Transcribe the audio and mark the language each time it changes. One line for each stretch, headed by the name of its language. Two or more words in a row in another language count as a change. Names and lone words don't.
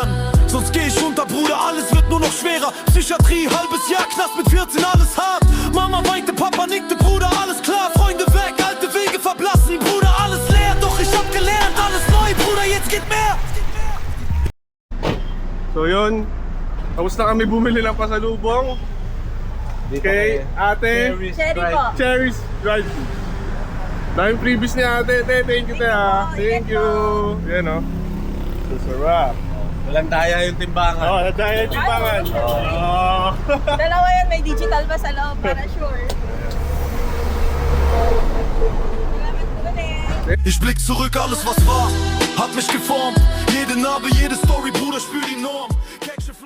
German: Sonst geh ich unter, Bruder, alles wird nur noch schwerer. Psychiatrie, halbes Jahr, Knast mit 14, alles hart. Mama weinte, Papa nickte, Bruder, alles klar. Freunde weg, alte Wege verblassen, Bruder, alles leer. Doch ich hab gelernt, alles neu, Bruder, jetzt geht mehr.
Filipino: So yun, tapos na kami bumili ng pasalubong kay ate Cherry po. Cherry's Drive. Daming previous ni ate,
English: thank you te ha. Thank you.
Filipino: Yan o. Sarap. Walang daya yung timbangan. Oh, nadaya yung timbangan. Oh. Dalawa yan, may digital pa sa loob para sure. Salamat po ulit.
German: Ich blick zurück, alles was war, hat mich geformt. Jede Narbe, jede Story, Bruder, spür die Norm.